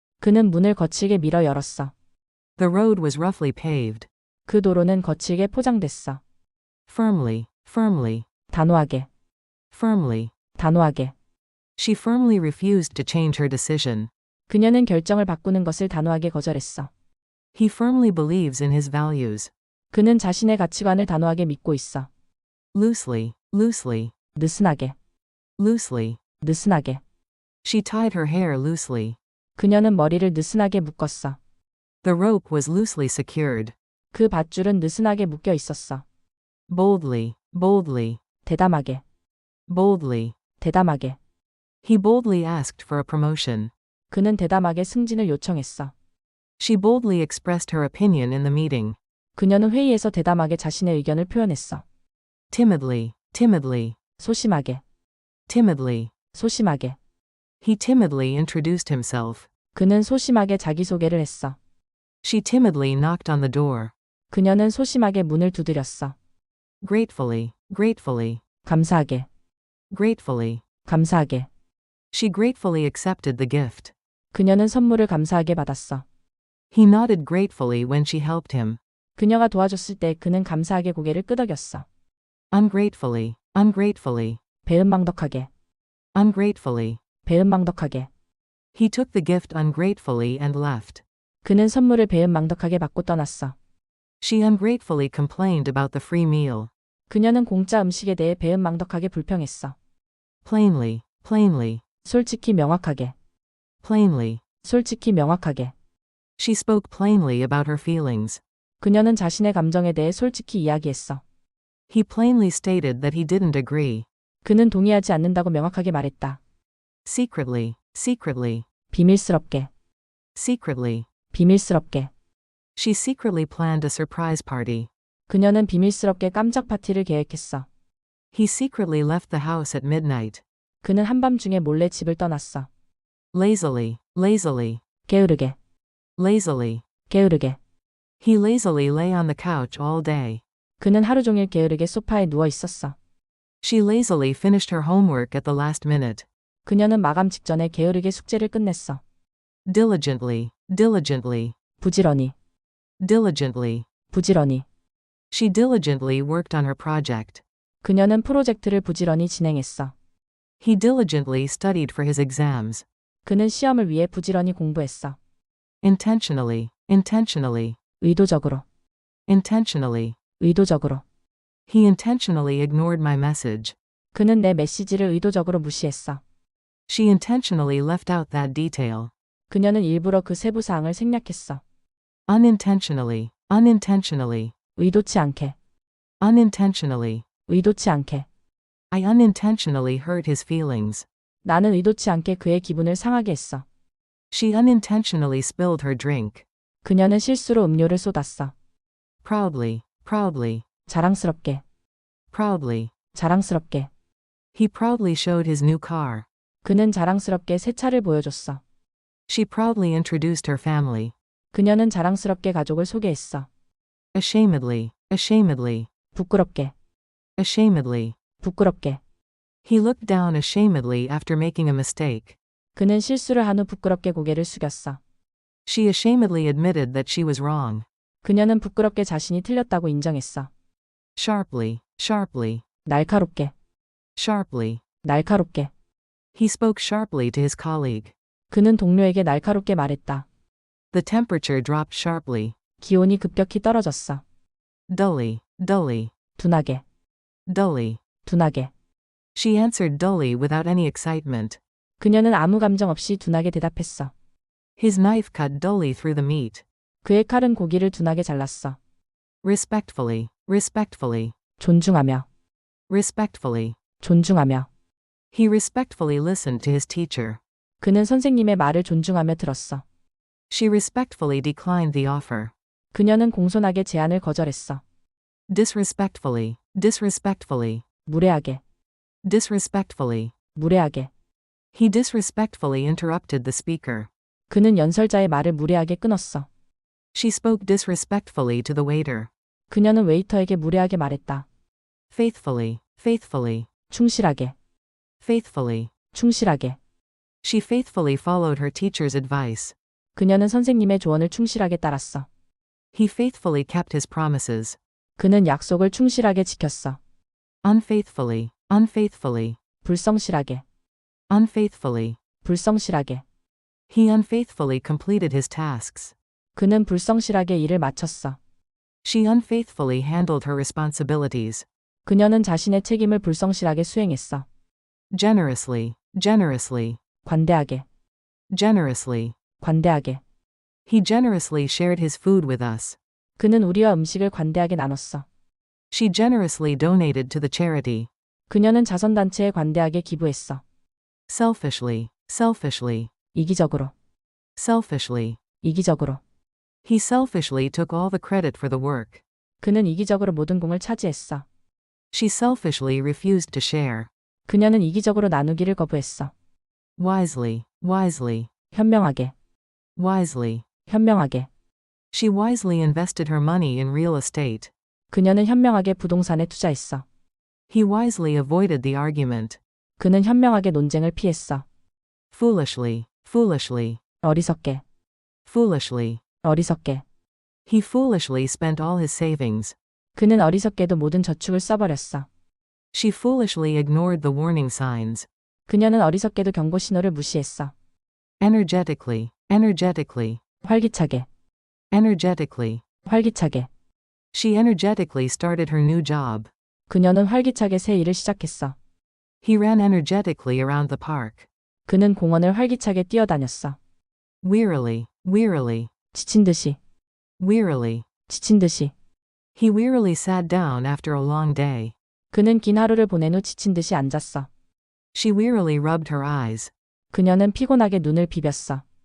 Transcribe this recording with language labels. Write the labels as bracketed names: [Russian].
[Korean] 그는 문을 거칠게 밀어 열었어. [English] The road was roughly paved. [Korean] 그 도로는 거칠게 포장됐어. [English] Firmly, firmly, [Korean] 단호하게. [English] firmly. [Korean] 단호하게. [English] She firmly refused to change her decision. [Korean] 그녀는 결정을 바꾸는 것을 단호하게 거절했어. [English] He firmly believes in his values. [Korean] 그는 자신의 가치관을 단호하게 믿고 있어. [English] Loosely, loosely, [Korean] 느슨하게. [English] loosely. [Korean] 느슨하게. [English] She tied her hair loosely. [Korean] 그녀는 머리를 느슨하게 묶었어. [English] The rope was loosely secured. [Korean] 그 밧줄은 느슨하게 묶여 있었어. [English] Boldly, boldly, [Korean] 대담하게. [English] boldly. [Korean] 대담하게. [English] He boldly asked for a promotion. [Korean] 그는 대담하게 승진을 요청했어. [English] She boldly expressed her opinion in the meeting. [Korean] 그녀는 회의에서 대담하게 자신의 의견을 표현했어. [English] Timidly, timidly, [Korean] 소심하게. [English] timidly. [Korean] 소심하게. [English] He timidly introduced himself. [Korean] 그는 소심하게 자기소개를 했어. [English] She timidly knocked on the door. [Korean] 그녀는 소심하게 문을 두드렸어. [English] Gratefully, gratefully, [Korean] 감사하게. [English] gratefully. [Korean] 감사하게. [English] She gratefully accepted the gift. [Korean] 그녀는 선물을 감사하게 받았어. [English] He nodded gratefully when she helped him. [Korean] 그녀가 도와줬을 때 그는 감사하게 고개를 끄덕였어. [English] Ungratefully, ungratefully, [Korean] 배은망덕하게. [English] ungratefully. [Korean] 배은망덕하게. [English] He took the gift ungratefully and left. [Korean] 그는 선물을 배은망덕하게 받고 떠났어. [English] She ungratefully complained about the free meal. [Korean] 그녀는 공짜 음식에 대해 배은망덕하게 불평했어. [English] Plainly, plainly, [Korean] 솔직히 명확하게. [English] plainly. [Korean] 솔직히 명확하게. [English] She spoke plainly about her feelings. [Korean] 그녀는 자신의 감정에 대해 솔직히 이야기했어. [English] He plainly stated that he didn't agree. [Korean] 그는 동의하지 않는다고 명확하게 말했다. [English] Secretly, secretly, [Korean] 비밀스럽게. [English] secretly. [Korean] 비밀스럽게. [English] She secretly planned a surprise party. [Korean] 그녀는 비밀스럽게 깜짝 파티를 계획했어. [English] He secretly left the house at midnight. [Korean] 그는 한밤중에 몰래 집을 떠났어. [English] Lazily, lazily, [Korean] 게으르게. [English] lazily. [Korean] 게으르게. [English] He lazily lay on the couch all day. [Korean] 그는 하루 종일 게으르게 소파에 누워 있었어. [English] She lazily finished her homework at the last minute. [Korean] 그녀는 마감 직전에 게으르게 숙제를 끝냈어. [English] Diligently, diligently, [Korean] 부지런히. [English] diligently. [Korean] 부지런히. [English] She diligently worked on her project. [Korean] 그녀는 프로젝트를 부지런히 진행했어. [English] He diligently studied for his exams. [Korean] 그는 시험을 위해 부지런히 공부했어. [English] Intentionally, intentionally, [Korean] 의도적으로. [English] intentionally. [Korean] 의도적으로. [English] He intentionally ignored my message. [Korean] 그는 내 메시지를 의도적으로 무시했어. [English] She intentionally left out that detail. [Korean] 그녀는 일부러 그 세부 사항을 생략했어. [English] Unintentionally, unintentionally, [Korean] 의도치 않게. [English] unintentionally. [Korean] 의도치 않게. [English] I unintentionally hurt his feelings. [Korean] 나는 의도치 않게 그의 기분을 상하게 했어. [English] She unintentionally spilled her drink. [Korean] 그녀는 실수로 음료를 쏟았어. [English] Proudly, proudly, [Korean] 자랑스럽게. [English] proudly. [Korean] 자랑스럽게. [English] He proudly showed his new car. [Korean] 그는 자랑스럽게 새 차를 보여줬어. [English] She proudly introduced her family. [Korean] 그녀는 자랑스럽게 가족을 소개했어. [English] Ashamedly, ashamedly, [Korean] 부끄럽게. [English] ashamedly. [Korean] 부끄럽게. [English] He looked down ashamedly after making a mistake. [Korean] 그는 실수를 한 후 부끄럽게 고개를 숙였어. [English] She ashamedly admitted that she was wrong. [Korean] 그녀는 부끄럽게 자신이 틀렸다고 인정했어. [English] Sharply, sharply, [Korean] 날카롭게. [English] sharply. [Korean] 날카롭게. [English] He spoke sharply to his colleague. [Korean] 그는 동료에게 날카롭게 말했다. [English] The temperature dropped sharply. [Korean] 기온이 급격히 떨어졌어. [English] Dully, dully, [Korean] 둔하게. [English] dully. [Korean] 둔하게. [English] She answered dully without any excitement. [Korean] 그녀는 아무 감정 없이 둔하게 대답했어. [English] His knife cut dully through the meat. [Korean] 그의 칼은 고기를 둔하게 잘랐어. [English] Respectfully, respectfully, [Korean] 존중하며. [English] respectfully. [Korean] 존중하며. [English] He respectfully listened to his teacher. [Korean] 그는 선생님의 말을 존중하며 들었어. [English] She respectfully declined the offer. [Korean] 그녀는 공손하게 제안을 거절했어. [English] Disrespectfully, disrespectfully, [Korean] 무례하게, [English] disrespectfully. [Korean] 무례하게. [English] He disrespectfully interrupted the speaker. [Korean] 그는 연설자의 말을 무례하게 끊었어. [English] She spoke disrespectfully to the waiter. [Korean] 그녀는 웨이터에게 무례하게 말했다. [English] Faithfully, faithfully, [Korean] 충실하게, [English] faithfully. [Korean] 충실하게. [English] She faithfully followed her teacher's advice. [Korean] 그녀는 선생님의 조언을 충실하게 따랐어. [English] He faithfully kept his promises. [Korean] 그는 약속을 충실하게 지켰어. [English] Unfaithfully, unfaithfully, [Korean] 불성실하게, [English] unfaithfully. [Korean] 불성실하게. [English] He unfaithfully completed his tasks. [Korean] 그는 불성실하게 일을 마쳤어. [English] She unfaithfully handled her responsibilities. [Korean] 그녀는 자신의 책임을 불성실하게 수행했어. [English] Generously, generously, [Korean] 관대하게, [English] generously. [Korean] 관대하게. [English] He generously shared his food with us. [Korean] 그는 우리와 음식을 관대하게 나눴어. [English] She generously donated to the charity. [Korean] 그녀는 자선단체에 관대하게 기부했어. [English] Selfishly, selfishly, [Korean] 이기적으로, [English] selfishly. [Korean] 이기적으로. [English] He selfishly took all the credit for the work. [Korean] 그는 이기적으로 모든 공을 차지했어. [English] She selfishly refused to share. [Korean] 그녀는 이기적으로 나누기를 거부했어. [English] Wisely, wisely, [Korean] 현명하게, [English] wisely. [Korean] 현명하게. [English] She wisely invested her money in real estate. [Korean] 그녀는 현명하게 부동산에 투자했어. [English] He wisely avoided the argument. [Korean] 그는 현명하게 논쟁을 피했어. [English] Foolishly, foolishly, [Korean] 어리석게, [English] foolishly. [Korean] 어리석게. [English] He foolishly spent all his savings. [Korean] 그는 어리석게도 모든 저축을 써버렸어. [English] She foolishly ignored the warning signs. [Korean] 그녀는 어리석게도 경고 신호를 무시했어. [English] Energetically, energetically, [Korean] 활기차게, [English] energetically. [Korean] 활기차게. [English] She energetically started her new job. [Korean] 그녀는 활기차게 새 일을 시작했어. [English] He ran energetically around the park. [Korean] 그는 공원을 활기차게 뛰어다녔어. [English] Wearily, wearily, [Korean] 지친 듯이, [English] wearily. [Korean] 지친 듯이. [English] He wearily sat down after a long day. [Korean] 그는 긴 하루를 보낸 후 지친 듯이 앉았어. [English] She wearily rubbed her eyes. [Korean] 그녀는 피곤하게 눈을 비볐어.